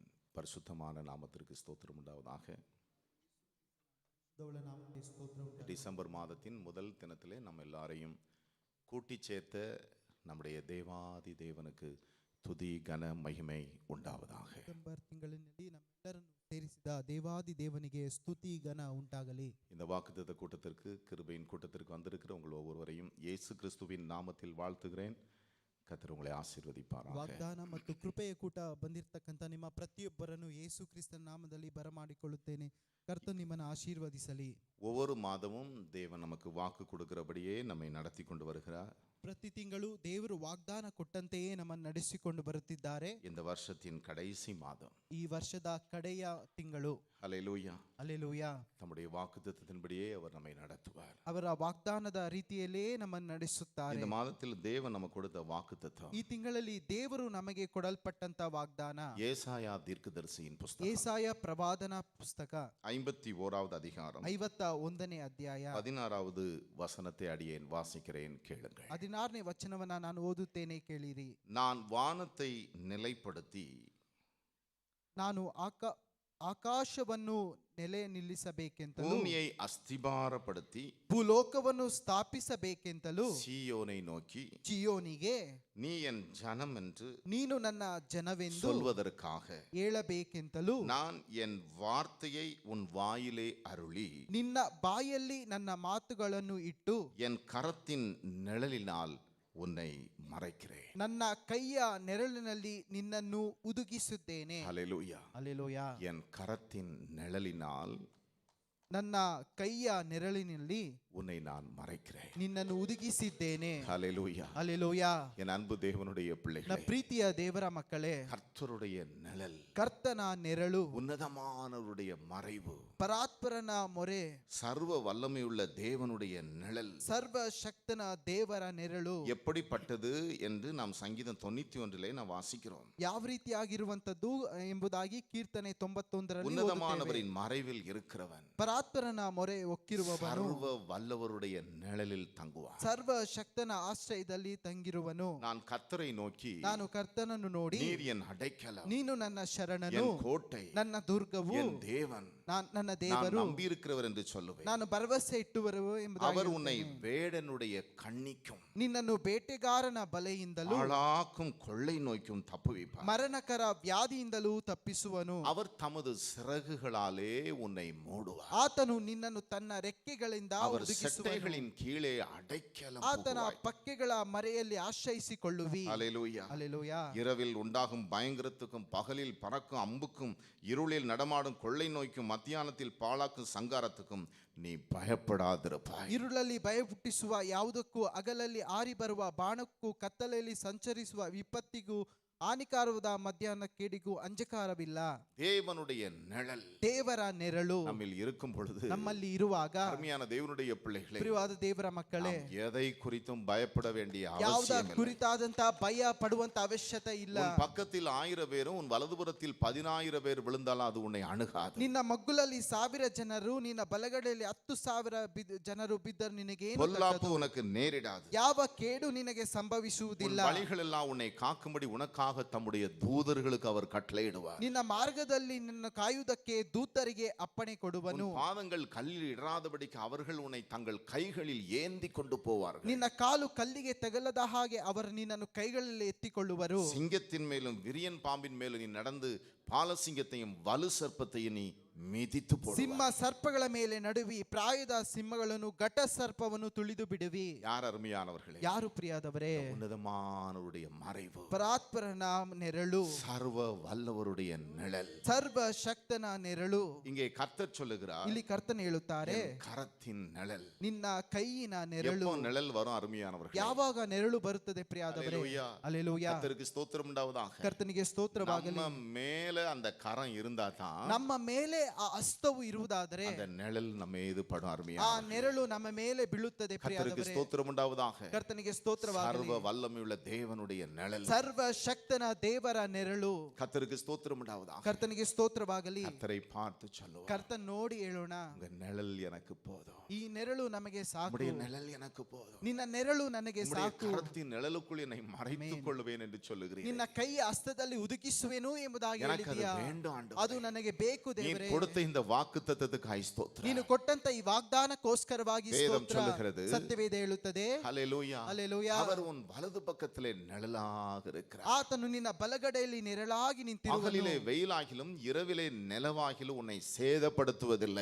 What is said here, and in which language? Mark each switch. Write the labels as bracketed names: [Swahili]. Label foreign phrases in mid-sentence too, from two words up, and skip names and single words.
[Tamil] பரிசுத்தமான நாமத்திற்கு ஸ்தோத்திரம் உண்டாவதாக. டிசம்பர் மாதத்தின் முதல் தினத்திலே நம்ம எல்லாரையும் கூட்டி சேர்த்த நம்முடைய தேவாதி தேவனுக்கு துதி கன மகிமை ಉಂಟಾವதாக. [Kannada] ಡಿಸೆಂಬರ್ ತಿಂಗಳಿನಲ್ಲಿ ನಮ್ಮೆಲ್ಲರನ್ನು ಸೇರಿಸಿದ ದೇವಾದಿ ದೇವನಿಗೆ ಸ್ತುತಿ ಘನ ಉಂಟಾಗಲಿ. [Tamil] இந்த வாக்குத்தத்த கூட்டத்திற்கு, கிருபையின் கூட்டத்திற்கு வந்திருக்கிற உங்கள் ஒவ்வொருவரையும் இயேசு கிறிஸ்துவின் நாமத்தில் வாழ்த்துகிறேன். கர்த்தரு உங்களை ஆசீர்வதிப்பாராக. [Kannada] ವಾಗ್ದಾನ ಮತ್ತು ಕೃಪೆಯ ಕೂಟ ಬಂದಿರತಕ್ಕಂತ ನಿಮ್ಮ ಪ್ರತಿಯೊಬ್ಬರನ್ನು ಯೇಸು ಕ್ರಿಸ್ತನ ನಾಮದಲ್ಲಿ ಬರಮಾಡಿಕೊಳ್ಳುತ್ತೇನೆ. ಕರ್ತನು ನಿಮ್ಮನ್ನು ಆಶೀರ್ವದಿಸಲಿ. [Tamil] ஒவ்வொரு மாதமும் தேவன் நமக்கு வாக்கு கொடுக்கிறபடியே நம்மை நடத்தி கொண்டு வருகிறார். [Kannada] ಪ್ರತಿ ತಿಂಗಳು ದೇವರು ವಾಗ್ದಾನ ಕೊಟ್ಟಂತೆಯೇ ನಮ್ಮನ್ನು ನಡೆಸಿಕೊಂಡು ಬರುತ್ತಿದ್ದಾರೆ. [Tamil] இந்த வருஷத்தின் கடைசி மாதம், [Kannada] ಈ ವರ್ಷದ ಕಡೆಯ ತಿಂಗಳು. [Tamil] ஹல்லேலூயா, [Kannada] ಹಲ್ಲೆಲೂಯಾ. [Tamil] நம்முடைய வாக்குத்தத்தத்தின்படியே அவர் நம்மை நடத்துவார். [Kannada] ಅವರ ವಾಗ್ದಾನದ ರೀತಿಯಲ್ಲೇ ನಮ್ಮನ್ನು ನಡೆಸುತ್ತಾರೆ. [Tamil] இந்த மாதத்தில் தேவன் நமக்கு கொடுத்த வாக்குத்தத்தம், [Kannada] ಈ ತಿಂಗಳಲ್ಲಿ ದೇವರು ನಮಗೆ ಕೊಡಲ್ಪಟ್ಟಂತ ವಾಗ್ದಾನ [Tamil] ஏசாயா தீர்க்கதரிசியின் புஸ்தகம், [Kannada] ಏಸಾಯ ಪ್ರವಾದನ ಪುಸ್ತಕ [Tamil] 51வது அதிகாரம் [Kannada] 51ನೇ ಅಧ್ಯಾಯ [Tamil] 16வது ವಚನத்தை அடியேன் வாசிக்கிறேன், கேளுங்கள். [Kannada] 16ನೇ ವಚನವನ್ನ ನಾನು ಓದುತ್ತೇನೆ, ಕೇಳಿರಿ. [Tamil] நான் வானத்தை நிலைப்படுத்தி [Kannada] ನಾನು ಆಕಾಶವನ್ನು ನೆಲೆ ನಿಲ್ಲಿಸಬೇಕೆಂತಲೂ [Tamil] பூமியை அஸ்திபாரப்படுத்தி [Kannada] ಭೂಲೋಕವನ್ನು ಸ್ಥಾಪಿಸಬೇಕೆಂತಲೂ [Tamil] சீயோனை நோக்கி [Kannada] ಚಿಯೋನಿಗೆ [Tamil] நீ என் ஜனம் என்று [Kannada] ನೀನು ನನ್ನ ಜನವೆಂದು [Tamil] சொல்வதற்காக [Kannada] ಹೇಳಬೇಕೆಂತಲೂ [Tamil] நான் என் வார்த்தையை உன் வாயிலே அருளி [Kannada] ನಿನ್ನ ಬಾಯಲ್ಲಿ ನನ್ನ ಮಾತುಗಳನ್ನು ಇಟ್ಟು [Tamil] என் கரத்தின் நிழலினால் உன்னை மறைக்கிறேன். [Kannada] ನನ್ನ ಕೈಯ ನೆರಳಿನಲ್ಲಿ ನಿನ್ನನ್ನು ಉದುಗಿಸುತ್ತೇನೆ. [Tamil] ஹல்லேலூயா. [Kannada] ಹಲ್ಲೆಲೂಯಾ. [Tamil] என் கரத்தின் நிழலினால் [Kannada] ನನ್ನ ಕೈಯ ನೆರಳಿನಲ್ಲಿ [Tamil] உன்னை நான் மறைக்கிறேன். [Kannada] ನಿನ್ನನ್ನು ಉದುಗಿಸಿದ್ದೇನೆ. [Tamil] ஹல்லேலூயா. [Kannada] ಹಲ್ಲೆಲೂಯಾ. [Tamil] என் அன்பு தேவனுடைய [Kannada] ನನ್ನ [Tamil] பிள்ளைகளே, [Kannada] ಪ್ರೀತಿಯ ದೇವರ ಮಕ್ಕಳೇ, [Tamil] கர்த்தருடைய நிழல், [Kannada] ಕರ್ತನ ನೆರಳು, [Tamil] உன்னதமானவருடைய மறைவு, [Kannada] ಪರಾತ್ಪರನ ಮೊರೆ, [Tamil] சர்வ வல்லமையுள்ள தேவனுடைய நிழல் [Kannada] ಸರ್ವಶಕ್ತನ ದೇವರ ನೆರಳು [Tamil] எப்படிப்பட்டது என்று நாம் சங்கீதம் 91 நாம் வாசிக்கிறோம். [Kannada] ಯಾವ ರೀತಿಯಾಗಿರುವಂತದ್ದು ಎಂಬುದಾಗಿ ಕೀರ್ತನೆ 91ರಲ್ಲಿ [Tamil] உன்னதமானவரின் மறைவில் இருக்கிறவன் [Kannada] ಪರಾತ್ಪರನ ಮೊರೆ ಒಕ್ಕಿರುವವನು [Tamil] சர்வ வல்லவருடைய நிழலில் தங்குவான். [Kannada] ಸರ್ವಶಕ್ತನ ಆಶ್ರಯದಲ್ಲಿ ತಂಗಿರುವನು. [Tamil] நான் கர்த்தரை நோக்கி, [Kannada] ನಾನು ಕರ್ತನನ್ನು ನೋಡಿ, [Tamil] நீர் என் அடைக்கலம், [Kannada] ನೀನು ನನ್ನ ಶರಣನು, [Tamil] என் கோட்டை, [Kannada] ನನ್ನ ದುರ್ಗವು, [Tamil] என் தேவன், [Kannada] ನನ್ನ ದೇವರು, [Tamil] நம்பி இருக்கிறவர் என்று சொல்லுவேன். [Kannada] ನಾನು ಭರವಸೆ ಇಟ್ಟುವರು ಎಂಬುದಾಗಿ. [Tamil] அவர் உன்னை வேடனுடைய கண்ணிக்கும் [Kannada] ನಿನ್ನನ್ನು ಬೇಟೆಗಾರನ ಬಲೆಯಿಂದಲೂ [Tamil] ஆளாக்கும் கொள்ளை நோய்க்கும் தப்புவிப்பார். [Kannada] ಮರಣಕರ ವ್ಯಾಧಿಯಿಂದಲೂ ತಪ್ಪಿಸುವನು. [Tamil] அவர் தமது சிறகுகளாலே உன்னை மூடுவார். [Kannada] ಆತನು ನಿನ್ನನ್ನು ತನ್ನ ರೆಕ್ಕೆಗಳಿಂದ [Tamil] அவர் [Kannada] ಒದಗಿಸುವನು. [Tamil] செட்டைகளின் கீழே அடைக்கலம் [Kannada] ಆತನ [Tamil] புகுவாய். [Kannada] ಪಕ್ಕೆಗಳ ಮರೆಯಲ್ಲಿ ಆಶ್ರಯಿಸಿಕೊಳ್ಳುವಿ. [Tamil] ஹல்லேலூயா. [Kannada] ಹಲ್ಲೆಲೂಯಾ. [Tamil] இரவில் உண்டாகும் பயங்கரத்துக்கும், பகலில் பறக்கும் அம்புக்கும், இருளில் நடமாடும் கொள்ளை நோய்க்கும், மத்தியானத்தில் பாழாக்கும் சங்காரத்துக்கும் நீ பயப்படாதிருப்பாய். [Kannada] ಇರುಳಲ್ಲಿ ಭಯ ಹುಟ್ಟಿಸುವ ಯಾವುದಕ್ಕೂ, ಹಗಲಲ್ಲಿ ಆರಿ ಬರುವ ಬಾಣಕ್ಕೂ, ಕತ್ತಲೆಯಲ್ಲಿ ಸಂಚರಿಸುವ ವಿಪತ್ತಿಗೂ, ಹಾನಿಕಾರವಾದ ಮಧ್ಯಾಹ್ನ ಕೇಡಿಗೂ ಅಂಜಕಾರವಿಲ್ಲ. [Tamil] தேவனுடைய நிழல் [Kannada] ದೇವರ ನೆರಳು [Tamil] நம்மில் இருக்கும் பொழுது, [Kannada] ನಮ್ಮಲ್ಲಿ ಇರುವಾಗ, [Tamil] அருமையான தேவனுடைய பிள்ளைகளே, [Kannada] ಪ್ರಿಯವಾದ ದೇವರ ಮಕ್ಕಳೇ, [Tamil] எதை குறித்தும் பயப்பட வேண்டிய [Kannada] ಯಾವುದ [Tamil] அவசியம் இல்லை. [Kannada] ಕುರಿತಾದಂತ ಭಯ ಪಡುವಂತ ಅವಶ್ಯಕತೆ ಇಲ್ಲ. [Tamil] உன் பக்கத்தில் 1000 பேரும் உன் வலதுபுறத்தில் 10,000 பேர் விழுந்தாலும் அது உன்னை அணுகாது. [Kannada] ನಿನ್ನ ಮಗ್ಗುಲಲ್ಲಿ 1000 ಜನರು, ನಿನ್ನ ಬಲಗಡೆಯಲ್ಲಿ 10,000 ಜನರು ಬಿದ್ದರು ನಿನಗೆ [Tamil] பொல்லாப்பு உனக்கு நேரிடாது. [Kannada] ಯಾವ ಕೇಡು ನಿನಗೆ ಸಂಭವಿಸುವುದಿಲ್ಲ. [Tamil] உன் வழிகளெல்லாம் உன்னை காக்கும்படி உனக்காக தம்முடைய தூதர்களுக்கு அவர் கட்டளையிடுவார். [Kannada] ನಿನ್ನ ಮಾರ್ಗದಲ್ಲಿ ನಿನ್ನ ಕಾಯುವುದಕ್ಕೆ ದೂತರಿಗೆ ಅಪ್ಪಣೆ ಕೊಡುವನು. [Tamil] உன் பாதங்கள் கல்லில் இடராதபடிக்கு அவர்கள் உன்னை தங்கள் கைகளில் ஏந்தி கொண்டு போவார்கள். [Kannada] ನಿನ್ನ ಕಾಲು ಕಲ್ಲಿಗೆ ತಗಲದ ಹಾಗೆ ಅವರು ನಿನ್ನನ್ನು ಕೈಗಳಲ್ಲಿ ಎತ್ತಿಕೊಳ್ಳುವರು. [Tamil] சிங்கத்தின் மேலும் விரியன் பாம்பின் மேலும் நீ நடந்து பாலசிங்கத்தையும் வலு சர்ப்பத்தையும் நீ மிதித்து போடுவாய். [Kannada] ಸಿಂಹ ಸರ್ಪಗಳ ಮೇಲೆ ನಡುವಿ, ಪ್ರಾಯದ ಸಿಂಹಗಳನ್ನು, ಘಟ ಸರ್ಪವನ್ನು ತುಳಿದು ಬಿಡುವಿ. [Tamil] யார் அருமையானவர்களே, [Kannada] ಯಾರು ಪ್ರಿಯಾದವರೇ, [Tamil] உன்னதமானவருடைய மறைவு, [Kannada] ಪರಾತ್ಪರನ ನೆರಳು, [Tamil] சர்வ வல்லவருடைய நிழல், [Kannada] ಸರ್ವಶಕ್ತನ ನೆರಳು. [Tamil] இங்கே கர்த்தர் சொல்லுகிறார், [Kannada] ಇಲ್ಲಿ ಕರ್ತನ ಹೇಳುತ್ತಾರೆ, [Tamil] என் கரத்தின் நிழல். [Kannada] ನಿನ್ನ ಕೈಯಿನ ನೆರಳು. [Tamil] எப்போ நிழல் வரும் அருமையானவர்களே? [Kannada] ಯಾವಾಗ ನೆರಳು ಬರುತ್ತದೆ ಪ್ರಿಯಾದವರೇ? [Tamil] ஹல்லேலூயா. [Kannada] ಹಲ್ಲೆಲೂಯಾ. [Tamil] கர்த்தருக்கு ஸ்தோத்திரம் உண்டாவதாக. [Kannada] ಕರ್ತನಿಗೆ ಸ್ತೋತ್ರವಾಗಲಿ. [Tamil] நம்ம மேல அந்த கரம் இருந்தா தான் [Kannada] ನಮ್ಮ ಮೇಲೆ ಆ ಹಸ್ತವು ಇರುವುದಾದರೆ [Tamil] அந்த நிழல் நம்ம மீது படும் [Kannada] ಆ [Tamil] அருமையா. [Kannada] ನೆರಳು ನಮ್ಮ ಮೇಲೆ ಬೀಳುತ್ತದೆ [Tamil] கர்த்தருக்கு [Kannada] ಪ್ರಿಯರೇ. [Tamil] ஸ்தோத்திரம் உண்டாவதாக. [Kannada] ಕರ್ತನಿಗೆ ಸ್ತೋತ್ರವಾಗಲಿ. [Tamil] சர்வ வல்லமையுள்ள தேவனுடைய நிழல். [Kannada] ಸರ್ವಶಕ್ತನ ದೇವರ ನೆರಳು. [Tamil] கர்த்தருக்கு ஸ்தோத்திரம் உண்டாவதாக. [Kannada] ಕರ್ತನಿಗೆ ಸ್ತೋತ್ರವಾಗಲಿ. [Tamil] கர்த்தரை பார்த்து சொல்லுவார், [Kannada] ಕರ್ತನ್ ನೋಡಿ ಹೇಳೋಣ, [Tamil] உங்க நிழல் எனக்கு போதும், [Kannada] ಈ ನೆರಳು ನಮಗೆ ಸಾಕು, [Tamil] உம்முடைய நிழல் எனக்கு போதும், [Kannada] ನಿನ್ನ ನೆರಳು ನನಗೆ [Tamil] உம்முடைய [Kannada] ಸಾಕು, [Tamil] கரத்தின் நிழலுக்குள் என்னை மறைத்துக் கொள்வேன் என்று சொல்லுகிறீர். [Kannada] ನಿನ್ನ ಕೈ ಹಸ್ತದಲ್ಲಿ ಹುದುಗಿಸುವೆನು ಎಂಬುದಾಗಿ [Tamil] எனக்கு அது [Kannada] ಹೇಳಿದೀಯಾ. [Tamil] வேண்டும் ஆண்டவரே. [Kannada] ಅದು ನನಗೆ ಬೇಕು [Tamil] நீ [Kannada] ದೇವರೇ. [Tamil] கொடுத்த இந்த வாக்குத்தத்தத்துக்காய் ஸ்தோத்திரம். [Kannada] ನೀನು ಕೊಟ್ಟಂತ ಈ ವಾಗ್ದಾನಕ್ಕೋಸ್ಕರವಾಗಿ [Tamil] வேதம் [Kannada] ಸ್ತೋತ್ರ. [Tamil] சொல்லுகிறது, [Kannada] ಸತ್ಯವೇದ ಹೇಳುತ್ತದೆ, [Tamil] ஹல்லேலூயா, [Kannada] ಹಲ್ಲೆಲೂಯಾ, [Tamil] அவர் உன் வலது பக்கத்திலே நிழலாக இருக்கிறார். [Kannada] ಆತನು ನಿನ್ನ ಬಲಗಡೆಯಲ್ಲಿ ನೆರಳಾಗಿ ನಿಂತಿರುವನು. [Tamil] பகலிலே வெயிலாகிலும் இரவிலே நிலவாகிலும் உன்னை சேதப்படுத்துவதில்லை.